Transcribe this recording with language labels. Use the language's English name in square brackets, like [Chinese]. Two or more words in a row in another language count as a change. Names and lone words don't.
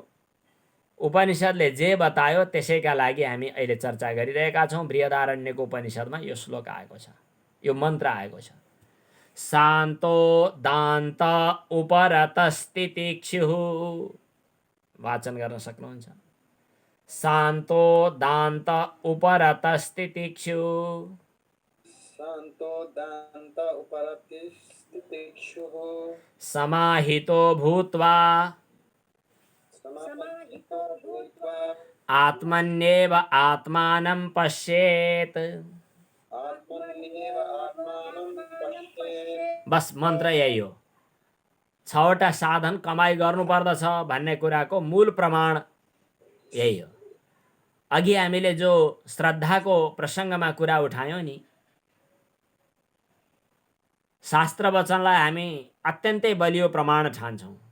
[Nepali] उपनिषदले जे बतायो त्यसैका लागि हामी अहिले चर्चा गरिरहेका छौँ। बृहदारण्यको उपनिषदमा यो श्लोक आएको छ, यो मन्त्र आएको छ। [Sanskrit] शान्तो दान्त उपरतस्तितिक्षुः। [Nepali] वाचन गर्न सक्नुहुन्छ? [Sanskrit] शान्तो दान्त उपरतस्तितिक्षुः। शान्तो दान्त उपरतस्तितिक्षुः। समाहितो भूत्वा आत्मन्येव आत्मानं पश्येत्। [Nepali] बस मन्त्र यही हो। 6वटा साधन कमाई गर्नुपर्दछ भन्ने कुराको मूल प्रमाण यही हो। अघि हामीले जो श्रद्धाको प्रसङ्गमा कुरा उठायौँ नि, शास्त्र वचनलाई हामी अत्यन्तै बलियो प्रमाण ठान्छौँ।